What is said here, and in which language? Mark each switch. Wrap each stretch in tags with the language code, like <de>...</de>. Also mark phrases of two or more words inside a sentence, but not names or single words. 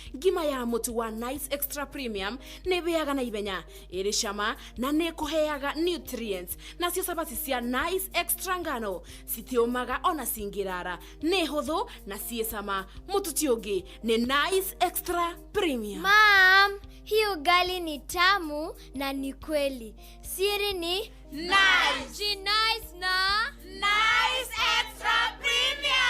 <ki>Ngima ya mũtu wa Nice Extra Premium nĩ ĩhĩaga na ihenya, ĩrĩ cama na nĩ ĩkũheaga nutrients. Nacio cabaci cia Nice Extra ngano citiũmaga ona cingĩrara. Nĩ hũthũ na ciĩ cama. Mũtu ti ũngĩ, nĩ Nice Extra Premium.</ki> <sw>Mom, hii ugali ni tamu na ni kweli. Siri ni Nice. Ji nice na Nice Extra Premium.</sw>